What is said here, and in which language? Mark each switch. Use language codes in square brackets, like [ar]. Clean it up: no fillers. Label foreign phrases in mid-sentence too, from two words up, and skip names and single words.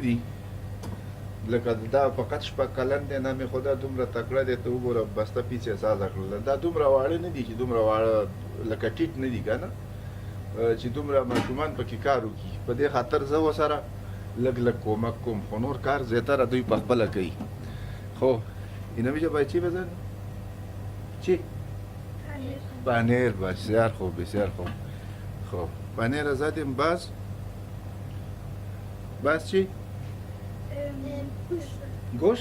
[ps] دي لکه دا فقط شپږ کلن دی نه مې خو دا دومره تکړه دی ته وګوره بسته پیڅې سازه کړله دا دومره واړه نه دي چې دومره واړه لکه ټیټ نه دي که نه چې دومره ماشومان پکې کار وکړي په دې خاطر زه ورسره لږ کومک کوم خو نور کار زیاتره دوی په خپله کوي [fa] خب اینا میشه باید چی بزن؟ چی؟ پنیر بسیار خوب بسیار خوب خب پنیر را زدیم باز چی؟ گوشت؟